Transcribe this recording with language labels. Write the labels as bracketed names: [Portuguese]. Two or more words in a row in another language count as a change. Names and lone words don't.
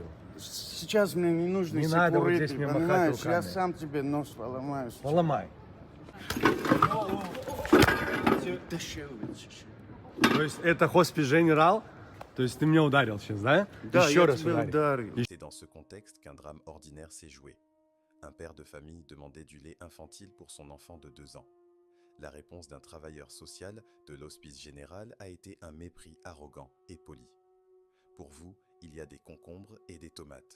[Russian] Сейчас мне не нужно Не надо вот здесь секурити, мне махать понимаешь? руками. Я сам тебе нос поломаю. сейчас. Поломай. Да что вы, чё? То есть это хоспис General? То есть ты меня ударил сейчас, да? Да, Еще я раз тебя ударил. ударил. [French] C'est dans ce contexte qu'un drame ordinaire s'est joué. Un père de famille demandait du lait infantile pour son enfant de 2 ans. La réponse d'un travailleur social de l'Hospice Général a été un mépris arrogant et poli. Pour vous, il y a des concombres et des tomates.